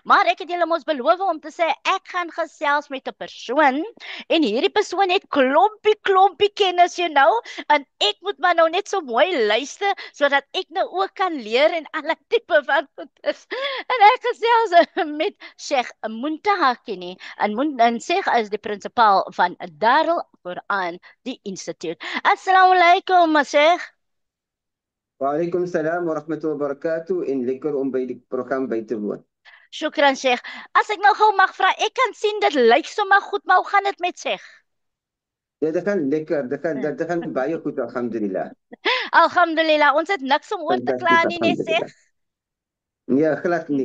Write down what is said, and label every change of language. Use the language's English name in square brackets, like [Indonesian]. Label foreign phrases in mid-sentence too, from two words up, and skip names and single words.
[Afrikaans] Maar ek het julle mos beloof om te sê ek gaan gesels met 'n persoon en hierdie persoon het klompie kennis, en ek moet maar nou net so mooi luister sodat ek nou ook kan leer en alle tipe van goeders. En ek gesels met Sheikh Muntaha Kini en Sheikh is die prinsipaal van Darul Quran, die instituut. [Arabic] السلام عليكم, Sheikh. وعليكم السلام ورحمة الله وبركاته [Afrikaans] en lekker om by die program by te woon. [Arabic] Shukran, Sheikh. [Afrikaans] As ek nou gou mag vra, ek kan sien dit lyk sommer goed, maar hoe gaan dit met Sheikh? Ja, dit gaan lekker, dit gaan baie goed, alhamdulillah. Alhamdulillah, ons het niks om oor te kla Fantasties, nie, nee, alhamdulillah. Sheikh. Ja, glad nie.